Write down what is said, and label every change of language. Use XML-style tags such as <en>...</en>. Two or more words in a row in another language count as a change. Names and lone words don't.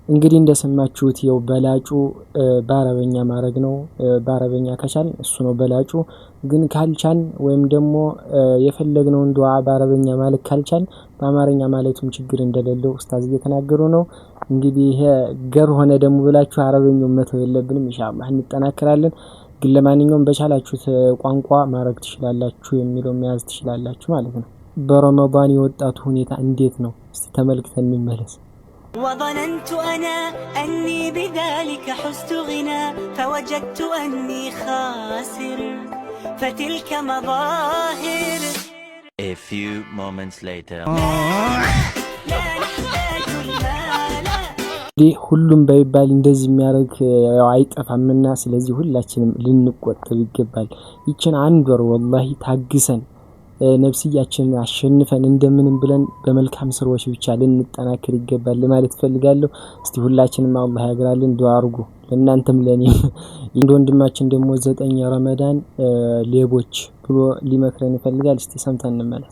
<am>እንግዲህ እንደሰማችሁት ያው በላጩ በአረበኛ ማድረግ ነው። በአረበኛ ከቻል እሱ ነው በላጩ። ግን ካልቻል ወይም ደግሞ የፈለግነውን ዱዓ በአረበኛ ማለት ካልቻል በአማርኛ ማለቱም ችግር እንደሌለው ኡስታዝ እየተናገሩ ነው። እንግዲህ ይሄ ገር ሆነ ደግሞ ብላችሁ አረበኛውን መተው የለብንም። ኢንሻአላህ እንጠናከራለን። ግን ለማንኛውም በቻላችሁት ቋንቋ ማድረግ ትችላላችሁ የሚለው መያዝ ትችላላችሁ ማለት ነው። በረመዳን የወጣቱ ሁኔታ እንዴት ነው? እስቲ ተመልክተን እንመለስ።</am> <ar>وظننت أنا أني بذلك حزت غنى فوجدت أني خاسر فتلك مظاهر.</ar> <en>A few moments later.</en> <ar>لا نحتاج المال.</ar> <am>ሁሉም ባይባል እንደዚህ የሚያደርግ አይጠፋምና ስለዚህ ሁላችንም ልንቆጠብ ይገባል። ይችን አንድ ወር ወላሂ ታግሰን ነፍስያችንን አሸንፈን እንደምንም ብለን በመልካም ስራዎች ብቻ ልንጠናከር ይገባል ለማለት ፈልጋለሁ። እስቲ ሁላችንም አላህ ያግራልን ዱአ አድርጉ ለእናንተም ለኔም። ወንድማችን ደግሞ 9 የረመዳን ሌቦች ብሎ ሊመክረን ይፈልጋል። እስቲ ሰምተን እንመለስ።</am>